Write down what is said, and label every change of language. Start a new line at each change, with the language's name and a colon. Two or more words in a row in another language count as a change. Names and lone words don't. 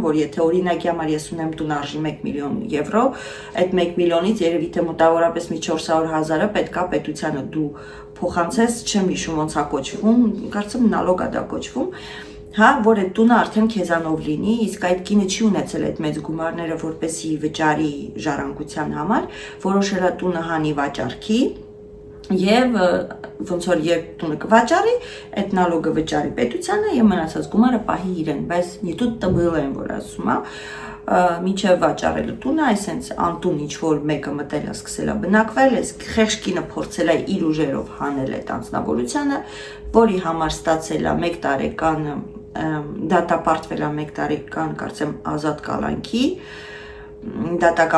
Armenian: որ եթե օրինակի համար ես ունեմ տուն արժի 1 միլիոն եվրո, այդ 1 միլիոնից երևի թե մոտավորապես մի 400,000-ը պետքա պետությանը դու փոխանցես, չեմ հիշում ոնց է կոչվում, կարծեմ նալոգ է դա կոչվում, հա, որ այդ տունը արդեն քեզանով լինի, իսկ այդ կինը չի ունեցել այդ մեծ գումարները, որպեսի վճարի ժառանգության համար, որոշել է տունը հանի վաճառքի եւ ոնց որ երբ տունը կվաճառի, այդ նալոգը վճարի պետությանը եւ մնացած գումարը պահի իրեն, բայց
Russian: не тут-то
Armenian: было են, որ ասում է, մինչև վաճառել տունը, այսենց անտուն ինչ որ մեկը մտել է, սկսել է բնակվել, այս խեղճ կինը փորձել է իր ուժերով հանել այդ անձնավորությունը, որի համար ստացել է 1 տարեկան դատապարտվել է 1 տարեկան, կարծեմ, ազատ կալանքի, դատական